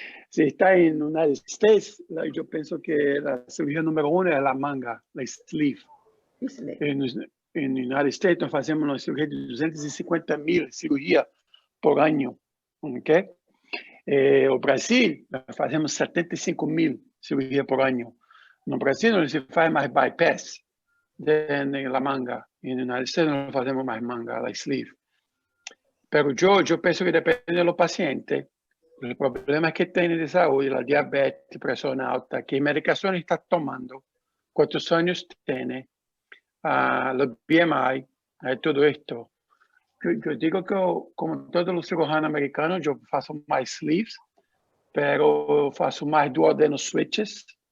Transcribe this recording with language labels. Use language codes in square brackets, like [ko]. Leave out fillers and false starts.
[es] Si está en United States, yo pienso que la cirugía número 1 es la manga, la sleeve. En United States nos hacemos una cirugía de 250.000 cirugías por año. ¿Okay? [pt] O Brasil, fazemos 75.000 [es] cirugías por año. [pt] No Brasil não se faz mais bypass na manga. E no United States não fazemos mais manga, la sleeve. [es] Pero yo penso que [pt] depende do paciente, [es] los problemas que tiene de salud, la diabetes, presión alta, qué medicación está tomando, cuántos años tiene, los BMI, todo esto. Yo digo que como todos los cirujanos americanos, yo faço más sleeves, pero faço más duodeno switches.